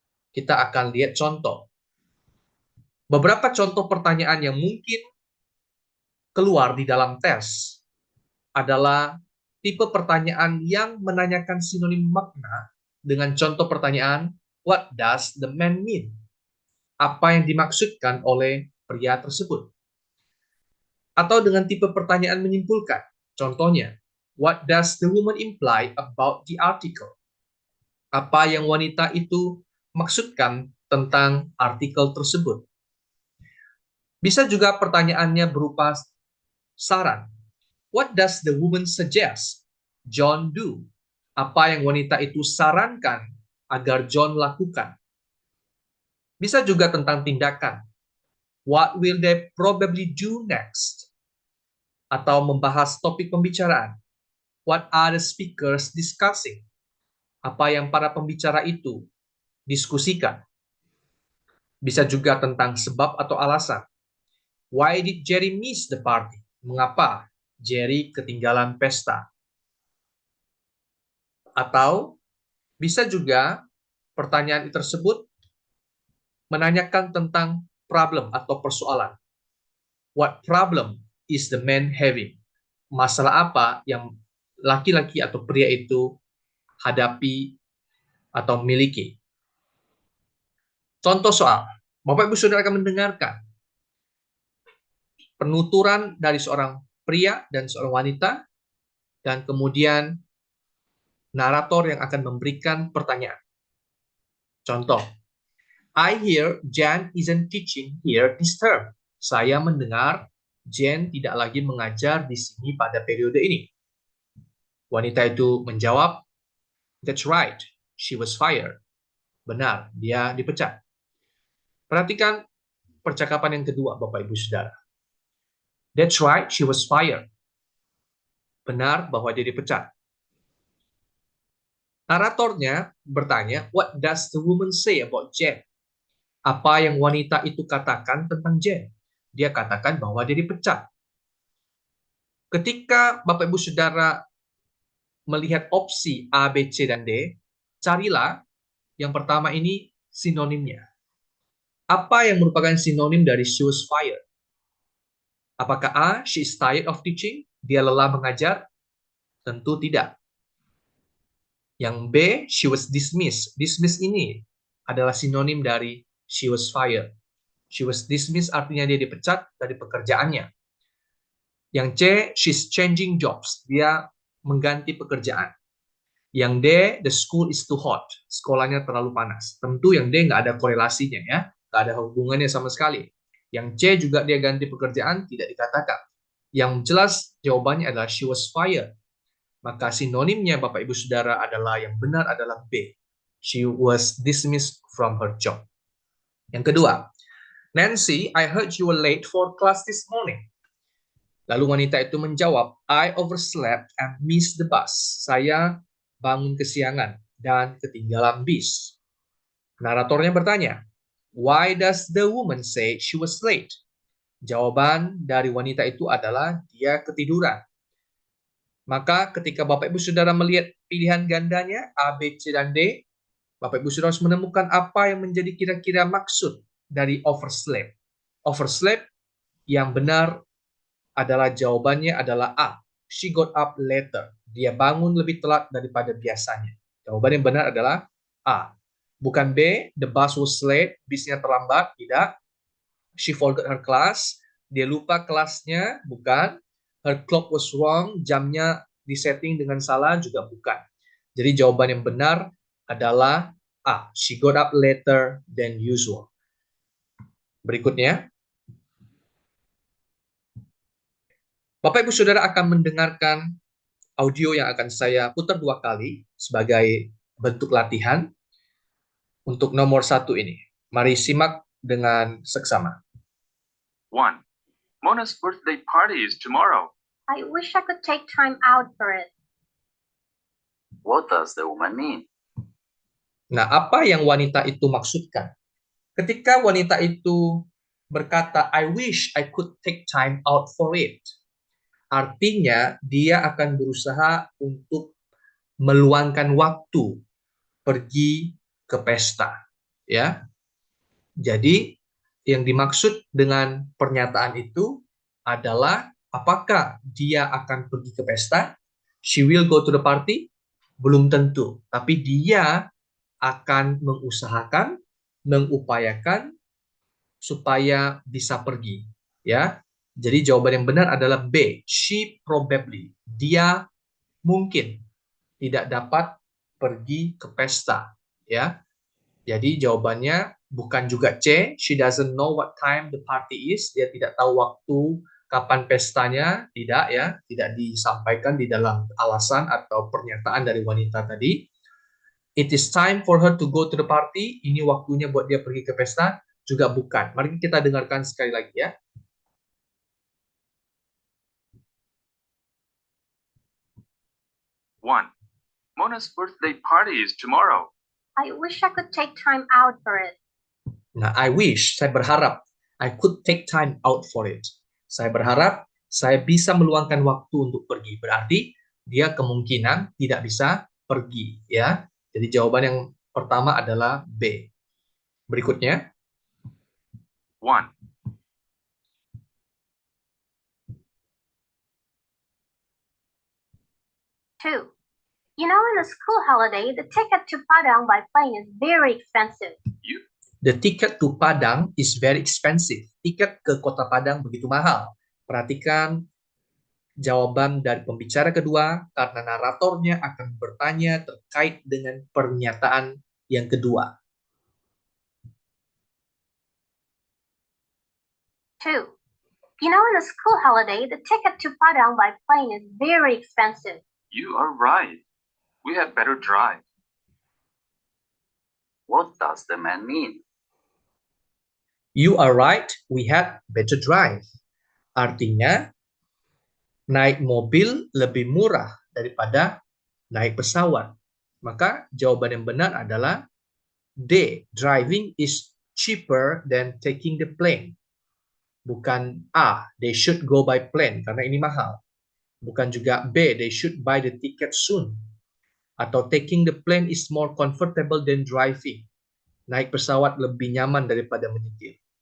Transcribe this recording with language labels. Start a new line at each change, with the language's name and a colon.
Indonesian: Kita akan lihat contoh. Beberapa contoh pertanyaan yang mungkin keluar di dalam tes adalah tipe pertanyaan yang menanyakan sinonim makna dengan contoh pertanyaan,
English: what does the man mean?
Indonesian: Apa yang dimaksudkan oleh pria tersebut? Atau dengan tipe pertanyaan menyimpulkan. Contohnya,
English: what does the woman imply about the article?
Indonesian: Apa yang wanita itu maksudkan tentang artikel tersebut? Bisa juga pertanyaannya berupa saran.
English: What does the woman suggest John do?
Indonesian: Apa yang wanita itu sarankan agar John lakukan? Bisa juga tentang tindakan.
English: What will they probably do next?
Indonesian: Atau membahas topik pembicaraan.
English: What are the speakers discussing?
Indonesian: Apa yang para pembicara itu diskusikan. Bisa juga tentang sebab atau alasan.
English: Why did Jerry miss the party?
Indonesian: Mengapa Jerry ketinggalan pesta? Atau bisa juga pertanyaan tersebut menanyakan tentang problem atau persoalan.
English: What problem is the man having?
Indonesian: Masalah apa yang laki-laki atau pria itu hadapi atau miliki? Contoh soal, Bapak Ibu Saudara akan mendengarkan penuturan dari seorang pria dan seorang wanita, dan kemudian narator yang akan memberikan pertanyaan. Contoh,
English: I hear Jan isn't teaching here this term.
Indonesian: Saya mendengar Jan tidak lagi mengajar di sini pada periode ini. Wanita itu menjawab,
English: that's right, she was fired.
Indonesian: Benar, dia dipecat. Perhatikan percakapan yang kedua, Bapak Ibu Saudara.
English: That's right, she was fired.
Indonesian: Benar bahwa dia dipecat. Naratornya bertanya,
English: what does the woman say about Jen?
Indonesian: Apa yang wanita itu katakan tentang Jen? Dia katakan bahwa dia dipecat. Ketika Bapak Ibu Saudara melihat opsi A, B, C, dan D, carilah yang pertama ini sinonimnya. Apa yang merupakan sinonim dari
English: she was fired?
Indonesian: Apakah A,
English: she is tired of teaching?
Indonesian: Dia lelah mengajar? Tentu tidak. Yang B,
English: she was dismissed.
Indonesian: Dismissed ini adalah sinonim dari she was fired.
English: She was dismissed
Indonesian: artinya dia dipecat dari pekerjaannya. Yang C,
English: she's changing jobs.
Indonesian: Dia mengganti pekerjaan. Yang D,
English: the school is too hot.
Indonesian: Sekolahnya terlalu panas. Tentu yang D nggak ada korelasinya ya. Nggak ada hubungannya sama sekali. Yang C juga dia ganti pekerjaan, tidak dikatakan. Yang jelas jawabannya adalah
English: she was fired.
Indonesian: Maka sinonimnya Bapak Ibu Saudara adalah yang benar adalah B.
English: She was dismissed from her job.
Indonesian: Yang kedua,
English: Nancy, I heard you were late for class this morning.
Indonesian: Lalu wanita itu menjawab,
English: I overslept and missed the bus.
Indonesian: Saya bangun kesiangan dan ketinggalan bis. Naratornya bertanya,
English: why does the woman say she was late?
Indonesian: Jawaban dari wanita itu adalah dia ketiduran. Maka ketika Bapak Ibu Saudara melihat pilihan gandanya A, B, C, dan D, Bapak Ibu Saudara harus menemukan apa yang menjadi kira-kira maksud dari overslept. Overslept yang benar adalah jawabannya adalah A.
English: She got up later.
Indonesian: Dia bangun lebih telat daripada biasanya. Jawaban yang benar adalah A. Bukan B,
English: the bus was late,
Indonesian: bisnya terlambat, tidak.
English: She forgot her class,
Indonesian: dia lupa kelasnya, bukan.
English: Her clock was wrong,
Indonesian: jamnya disetting dengan salah, juga bukan. Jadi jawaban yang benar adalah A.
English: She got up later than usual.
Indonesian: Berikutnya, Bapak Ibu Saudara akan mendengarkan audio yang akan saya putar 2 kali sebagai bentuk latihan untuk nomor 1 ini. Mari simak dengan seksama. 1.
English: Mona's birthday party is tomorrow. I wish I could take time out for it. What does the woman mean?
Indonesian: Nah, apa yang wanita itu maksudkan? Ketika wanita itu berkata,
English: I wish I could take time out for it.
Indonesian: Artinya, dia akan berusaha untuk meluangkan waktu pergi ke pesta. Ya, jadi yang dimaksud dengan pernyataan itu adalah apakah dia akan pergi ke pesta?
English: She will go to the party?
Indonesian: Belum tentu. Tapi dia akan mengusahakan, mengupayakan supaya bisa pergi. Ya, jadi jawaban yang benar adalah B.
English: She probably.
Indonesian: Dia mungkin tidak dapat pergi ke pesta. Ya, jadi jawabannya bukan juga C.
English: She doesn't know what time the party is.
Indonesian: Dia tidak tahu waktu kapan pestanya. Tidak ya, tidak disampaikan di dalam alasan atau pernyataan dari wanita tadi.
English: It is time for her to go to the party.
Indonesian: Ini waktunya buat dia pergi ke pesta. Juga bukan. Mari kita dengarkan sekali lagi ya. 1.
English: Mona's birthday party is tomorrow. I wish I could take time out for it. Nah, I wish,
Indonesian: saya berharap,
English: I could take time out for it.
Indonesian: Saya berharap saya bisa meluangkan waktu untuk pergi. Berarti dia kemungkinan tidak bisa pergi, ya. Jadi jawaban yang pertama adalah B. Berikutnya, 1. 2.
English: You know, in a school holiday, the ticket to Padang by plane is very expensive. the ticket to Padang is very expensive.
Indonesian: Tiket ke kota Padang begitu mahal. Perhatikan jawaban dari pembicara kedua karena naratornya akan bertanya terkait dengan pernyataan yang kedua. 2.
English: You know, in a school holiday, the ticket to Padang by plane is very expensive. You are right. We had better drive. What does the man mean? You are right, we had better drive.
Indonesian: Artinya, naik mobil lebih murah daripada naik pesawat. Maka jawaban yang benar adalah D.
English: Driving is cheaper than taking the plane.
Indonesian: Bukan A.
English: They should go by plane
Indonesian: karena ini mahal. Bukan juga B.
English: They should buy the ticket soon.
Indonesian: Atau
English: taking the plane is more comfortable than driving.
Indonesian: Naik pesawat lebih nyaman daripada menyetir.